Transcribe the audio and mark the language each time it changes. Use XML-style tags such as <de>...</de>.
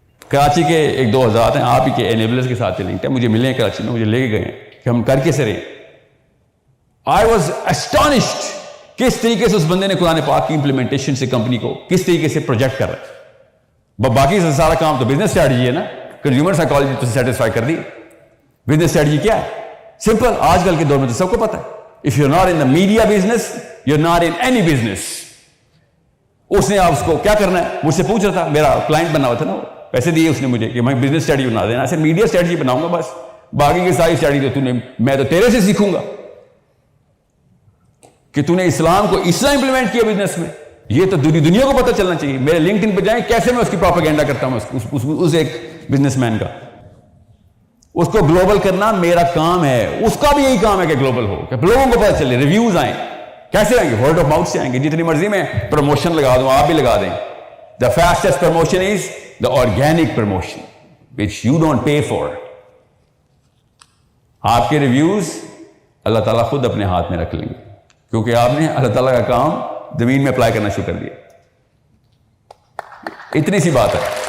<ur>کراچی کے 1-2 حضرات ہیں, آپ ہی کے انیبلرز کے ساتھ لنکڈ ہے, مجھے ملے ہیں کراچی میں, مجھے لے کے گئے ہیں کہ ہم کر کے سے رہے.</ur> <en>I was astonished</en> <ur>کس طریقے سے اس بندے نے قرآن پاک کی امپلیمنٹیشن سے کمپنی کو کس طریقے سے پروجیکٹ کر رہا ہے. باقی سارا کام تو بزنس اسٹریٹجی ہے نا, کنزیومر سائیکالوجی تو سیٹسفائی کر دی. بزنس اسٹریٹجی کیا ہے؟ سمپل. آج کل کے دور میں تو سب کو پتا ہے,</ur> <en>if you're not in the media business, you're not in any business.</en> <ur>اس نے آپ اس کو کیا کرنا ہے مجھ سے پوچھ رہا تھا, میرا کلائنٹ بنا ہوا تھا نا, پیسے دیے اس نے مجھے کہ میں بزنس اسٹریٹجی بنا دینا. ایسے میڈیا اسٹریٹجی بناؤں گا بس, باقی کی ساری اسٹریٹجی تو میں تو تیرے سے سیکھوں گا کہ تو نے اسلام کو اس طرح امپلیمنٹ کیا بزنس میں. یہ تو دنیا کو پتہ چلنا چاہیے. میرے لنکڈ ان پہ جائیں کیسے میں اس کی پروپیگنڈا کرتا ہوں اس ایک بزنس مین کا. اس کو گلوبل کرنا میرا کام ہے, اس کا بھی یہی کام ہے کہ گلوبل ہو, کہ لوگوں کو پتہ چلے. ریویوز آئیں, کیسے آئیں گے؟ ورڈ آف ماؤتھ سے آئیں گے. جتنی مرضی میں پروموشن لگا دوں, آپ بھی لگا دیں.</ur> <en>The fastest promotion is the organic promotion. which you don't pay for.</en> <ur>آپ کے ریویوز اللہ تعالیٰ خود اپنے ہاتھ میں رکھ لیں گے، کیونکہ آپ نے اللہ تعالیٰ کا کام زمین میں اپلائی کرنا شروع کر دیا. اتنی سی بات ہے.</ur>